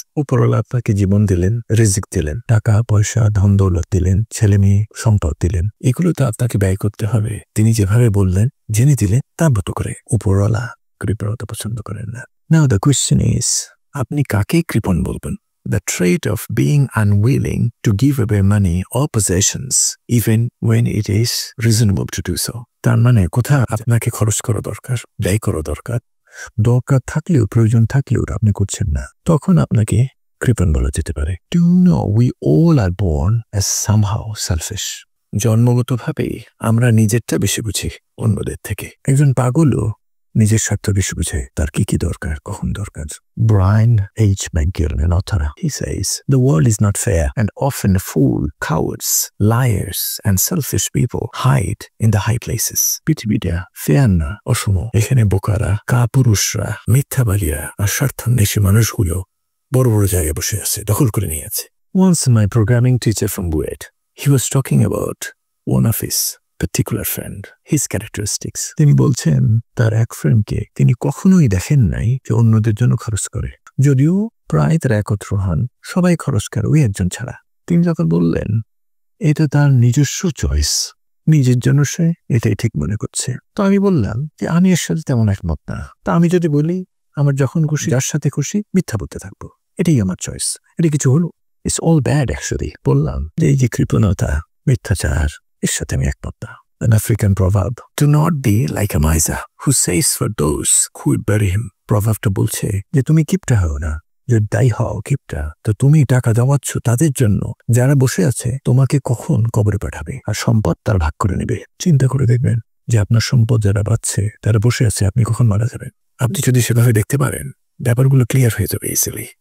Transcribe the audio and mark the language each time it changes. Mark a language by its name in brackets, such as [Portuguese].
[Bangla] উপরওয়ালা আপনাকে জীবন দিলেন, রিজিক দিলেন, টাকা পয়সা ধন দৌলত দিলেন, ছেলে মেয়ে সম্পদ দিলেন, এগুলো তো আপনাকে ব্যয় করতে হবে। তিনি যেভাবে বললেন, জেনে দিলেন তার মতো করে। উপরওয়ালা কৃপণতা পছন্দ করেন না। [English] now the question is, [Bangla] আপনি কাকে কৃপণ বলবেন? [English] The trait of being unwilling to give away money or possessions even when it is reasonable to do so. [Bangla] তার মানে কোথাও আপনাকে খরচ করা দরকার, ব্যয় করা দরকার, দরকার থাকলেও প্রয়োজন থাকলেও আপনি করছেন না, তখন আপনাকে কৃপণ বলা যেতে পারে। [English] Do you know we all are born as somehow selfish? [Bangla] জন্মগতভাবেই আমরা নিজেরটা বেশি বুঝি অন্যদের থেকে। একজন পাগলও নিজের স্বার্থ বেশি বুঝে, তার কি কি দরকার, কখন দরকার। [English] Brian H. McGill, an author, he says, the world is not fair and often fool, cowards, liars and selfish people hide in the high places. [Bangla] পৃথিবীটা ফেয়ার না, অসম। এখানে বোকারা, কাপুরুষরা, মিথ্যাবাদীরা আর স্বার্থান্বেষী মানুষগুলো বড় বড় জায়গায় বসে আছে, দখল করে নিয়ে আছে। [English] Once my programming teacher from Buet, he was talking about one of his particular friend, his characteristics. [Bangla] তিনি বলছেন তার এক ফ্রেন্ডকে তিনি কখনোই দেখেন নাই যে অন্যদের জন্য খরচ করে, যদিও প্রায় তারা একত্র হন, সবাই খরচ করে ওই একজন ছাড়া। তিনি যখন বললেন এটা তার নিজস্ব চয়েস, নিজের জন্য সে এটাই ঠিক মনে করছে, তো আমি বললাম যে আমি এর সাথে তেমন একমত না। তা আমি যদি বলি আমার যখন খুশি যার সাথে খুশি মিথ্যা বলতে থাকবো, এটাই আমার চয়েস, এটা কিছু হলো? [English] It's all bad actually. [Bangla] বললাম যে এই যে কৃপণতা, মিথ্যাচার, এর সাথে আমি একমত না। [English] An African proverb, do not be like a miser who says for those who would bury him. [Bangla] প্রভাবটা বলছে যে তুমি কিপটা হও না, যদি দায়ী হও কিপটা, তো তুমি টাকা জমাচ্ছ তাদের জন্য যারা বসে আছে তোমাকে কখন কবরে পাঠাবে, আর সম্পদ তার ভাগ করে নেবে। চিন্তা করে দেখবেন যে আপনার সম্পদ যারা পাচ্ছে তারা বসে আছে, আপনি কখন মারা যাবেন। আপনি যদি সেভাবে দেখতে পারেন, ব্যাপারগুলো ক্লিয়ার হয়ে যাবে ইজিলি।